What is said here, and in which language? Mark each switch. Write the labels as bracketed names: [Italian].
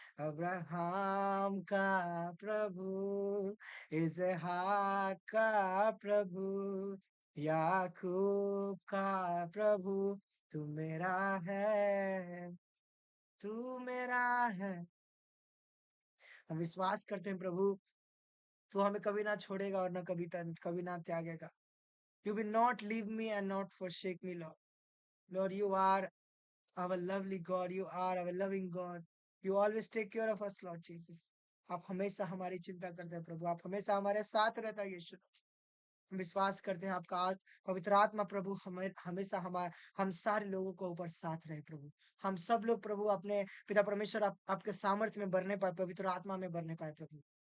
[Hindi] Abraham का प्रभु, इसहाक का प्रभु, याकूब का प्रभु, तू मेरा है, तू मेरा है। हम विश्वास करते हैं प्रभु, तू हमें कभी ना छोड़ेगा और ना कभी ना त्यागेगा। [English] You will not leave me and not forsake me, Lord. Lord, you are our lovely God. You are our loving God. You always take care of us, Lord Jesus. [Hindi] आप हमेशा हमारी चिंता करते हैं प्रभु। आप हमेशा हमारे साथ रहता है यीशु। हम विश्वास करते हैं आपका पवित्र आत्मा प्रभु हमें हमेशा हम सारे लोगों को ऊपर साथ रहे प्रभु। हम सब लोग प्रभु अपने पिता परमेश्वर आपके सामर्थ्य में बढ़ने पाए, पवित्र आत्मा में बढ़ने पाए प्रभु।